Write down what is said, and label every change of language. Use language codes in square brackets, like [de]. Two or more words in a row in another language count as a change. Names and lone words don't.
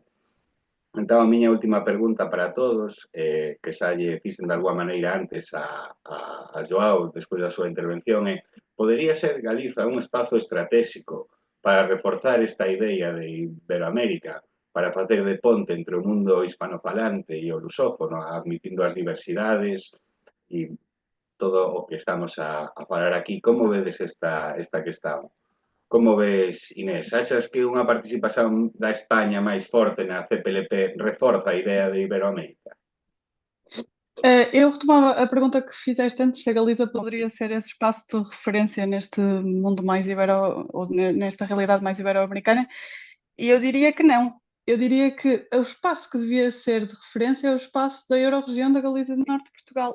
[gl] Entón, a miña última pregunta para todos, que xa lle fixen de alguma maneira antes a Joao, despois da súa intervención, é: podería ser Galiza un espazo estratégico para reforzar esta idea de Iberoamérica, para facer de ponte entre o mundo hispanofalante e o lusófono, admitindo as diversidades e todo o que estamos a falar aquí? Como vedes esta questão? Como ves, Inés? Achas que unha participación da España máis forte na CPLP reforza a idea de Iberoamérica? [pt] Eu retomava a pergunta que fizeste antes, se a Galiza poderia ser esse espaço de referência neste mundo mais ou nesta realidade mais ibero-americana, e eu diria que não. Eu diria que o espaço que devia ser de referência é o espaço da Euro-região da Galiza do Norte de Portugal.